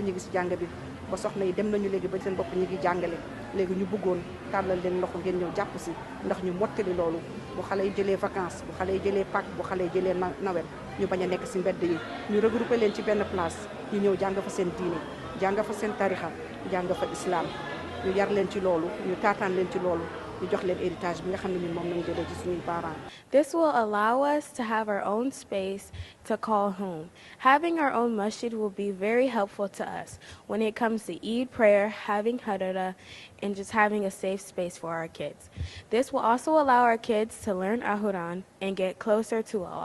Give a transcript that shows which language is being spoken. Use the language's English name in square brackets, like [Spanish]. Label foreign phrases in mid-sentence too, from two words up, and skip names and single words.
[Wolof] ñu ngi si jàng bi ba soxna yi dem nañu léegi ba seen bopp ñu ngi jàngale léegi ñu bëggoon tàllal leen loxo ngeen ñëw jàpp si ndax ñu mottali loolu bu xale yi jëlee vacances bu xale yi jëlee Pâques bu xale yi jëlee nawet ñu bañ a nekk si mbedd yi ñu regroupé leen ci benn place ñu ñëw jàng fa seen diine jàng fa seen tarixa jàng fa islam ñu yar leen ci loolu ñu taataan leen ci loolu ñu jox leen héritage bi nga xam ne ñun moom lañ jëlee ci suñuy parents. [English] This will allow us to have our own space to call home. Having our own masjid will be very helpful to us when it comes to Eid prayer, having hadara, and just having a safe space for our kids. This will also allow our kids to learn Al-Quran and get closer to Allah.